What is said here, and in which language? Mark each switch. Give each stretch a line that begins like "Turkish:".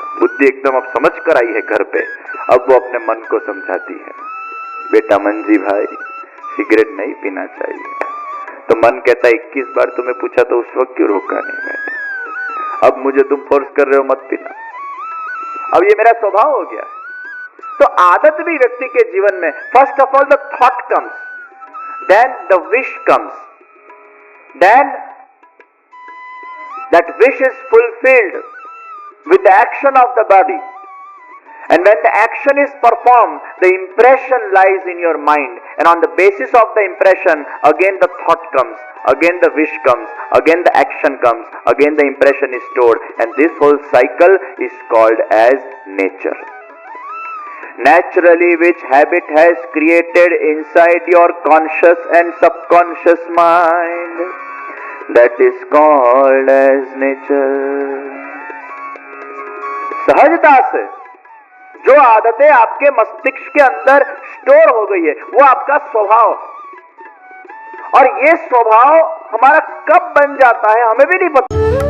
Hindi: बुद्धि एकदम अब समझ कर आई है घर पे, अब वो अपने मन को समझाती है बेटा मंजी भाई सिगरेट नहीं पीना चाहिए। तो मन कहता है 21 बार तुम्हें पूछा तो उस वक्त क्यों रोका नहीं मैंने, अब मुझे तुम फोर्स कर रहे हो मत पीना। अब ये मेरा स्वभाव हो गया। तो आदत भी व्यक्ति के जीवन में,
English: First of all the thought comes, then the wish comes, then that wish is fulfilled with the action of the body, and when the action is performed the impression lies in your mind, and on the basis of the impression again the thought comes, again the wish comes, again the action comes, again the impression is stored, and this whole cycle is called as nature. Naturally, which habit has created inside your conscious and subconscious mind, that is called as nature.
Hindi: सहजता से जो आदतें आपके मस्तिष्क के अंदर store हो गई है वो आपका स्वभाव है। और ये स्वभाव हमारा कब बन जाता है हमें भी नहीं पता।